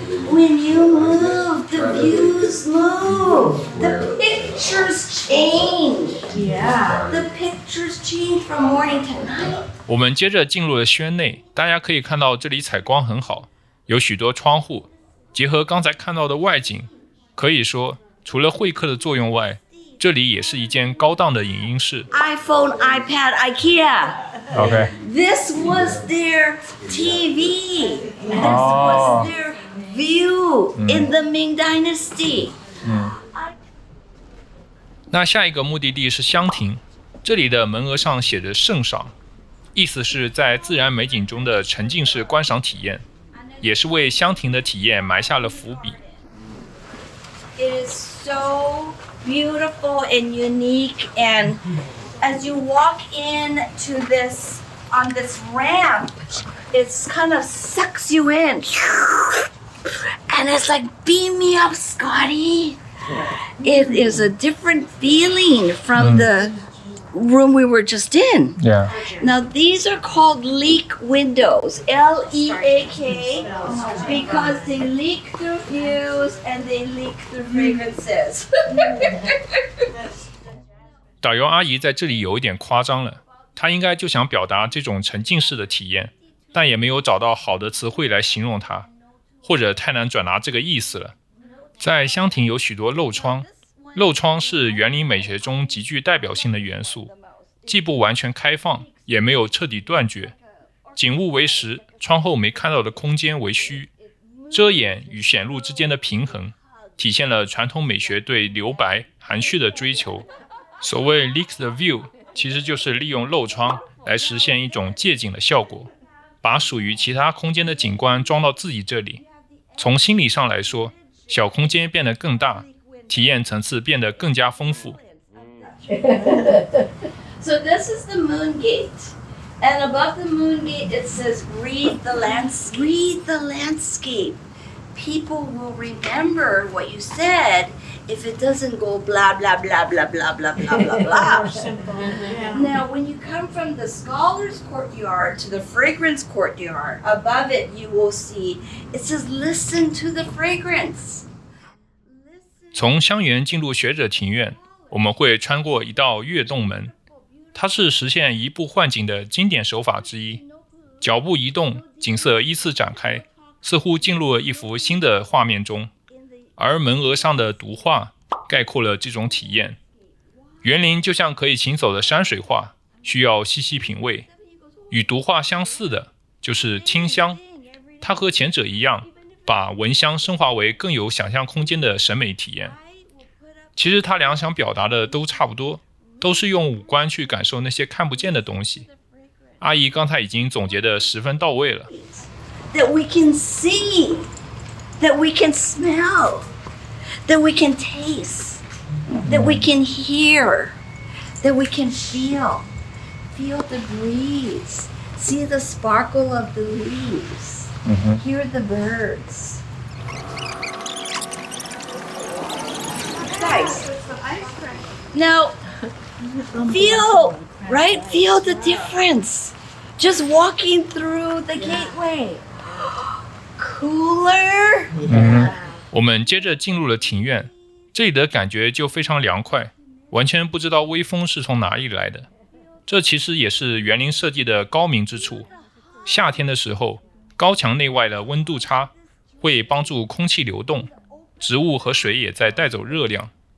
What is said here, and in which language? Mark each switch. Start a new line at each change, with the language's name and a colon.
English: When you move, the views move. The pictures change. Yeah. The pictures change from morning to night.
Chinese: 我們接着進入了軒內，大家可以看到這裡採光很好，有許多窗戶，結合剛才看到的外景，可以說除了會客的作用外，這裡也是一間高檔的影音室。
English: iPhone, iPad, IKEA. OK. This was their TV. This was their view in the Ming Dynasty.
Chinese: 那下一個目的地是香亭，這裡的門額上寫着聖賞，意思是在自然美景中的沉浸式觀賞體驗，也是為香亭的體驗埋下了伏筆。
English: It is so beautiful and unique, and as you walk into this on this ramp, it's kind of sucks you in, and it's like, beam me up, Scotty. It is a different feeling from the room we were just in. Yeah. Now these are called leak windows, L-E-A-K, because they leak through views and they leak through fragrances.
Chinese: 導遊阿姨在這裡有一點誇張了，她應該就想表達這種沉浸式的體驗，但也沒有找到好的詞彙來形容它，或者太難轉達這個意思了。在香亭有許多漏窗，漏窗是園林美學中極具代表性的元素，既不完全開放，也沒有徹底斷絕。景物為實，窗後沒看到的空間為虛，遮掩與顯露之間的平衡，體現了傳統美學對留白、含蓄的追求。所謂
English: leak the view，
Chinese: 其實就是利用漏窗來實現一種借景的效果，把屬於其他空間的景觀裝到自己這裡。從心理上來說，小空間變得更大，體驗層次變得更加豐富。
English: So this is the moon gate, and above the moon gate it says, "Read the landscape." Read the landscape. People will remember what you said if it doesn't go blah blah blah blah blah blah blah blah blah. Now, when you come from the scholars' courtyard to the fragrance courtyard, above it you will see it says, "Listen to the fragrance."
Chinese: 從香園進入學者庭院，我們會穿過一道躍動門，它是實現移步換景的經典手法之一。腳步移動，景色依次展開，似乎進入了一幅新的畫面中。而門額上的獨畫概括了這種體驗。園林就像可以行走的山水畫，需要細細品味。與獨畫相似的就是聽香，它和前者一樣，把聞香升華為更有想象空間的審美體驗。其實他倆想表達的都差不多，都是用五官去感受那些看不見的東西。阿姨剛才已經總結得十分到位了。
English: That we can see, that we can smell, that we can taste, that we can hear, that we can feel the breeze, see the sparkle of the leaves, hear the birds. Guys, now feel, right? Feel the difference. Just walking through the gateway. Cooler.
Chinese: 我們接着進入了庭院，這裡的感覺就非常涼快，完全不知道微風是從哪裡來的。這其實也是園林設計的高明之處。夏天的時候，高牆內外的溫度差會幫助空氣流動，植物和水也在帶走熱量。